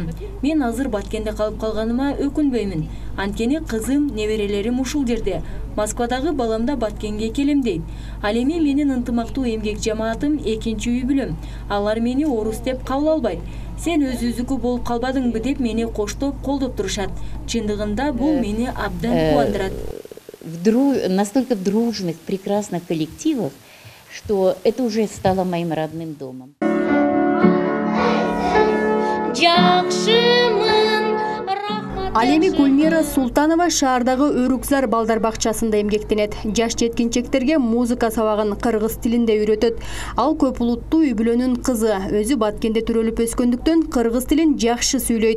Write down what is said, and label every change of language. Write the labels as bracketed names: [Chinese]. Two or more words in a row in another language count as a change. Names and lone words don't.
[Kyrgyz] Мен азыр Баткенде калып калганыма өкүнбөймүн. Анткени кызым, неберелерим ушул жерде. Москвадагы балам да Баткенге келем дейт. Ал эми менин ынтымактуу эмгек жамаатым экинчи үй бүлөм. Алар мени орус деп кабыл албайт. Сен өзүздүкү болуп калбадыңбы деп мени коштоп, колдоп турушат. Чындыгында бул мени абдан кубандырат. [Russian] Настолько в дружных, прекрасных коллективах, что это уже стало моим родным домом. [Kyrgyz] Ал эми Гүлмира Султанова шаардагы Өрүкзар балдар бакчасында эмгектенет. Жаш жеткинчектерге музыка сабагын кыргыз тилинде үйрөтөт. Ал көп улуттуу үй бүлөнүн кызы, өзү Баткенде төрөлүп өскөндүктөн кыргыз тилин жакшы сүйлөйт.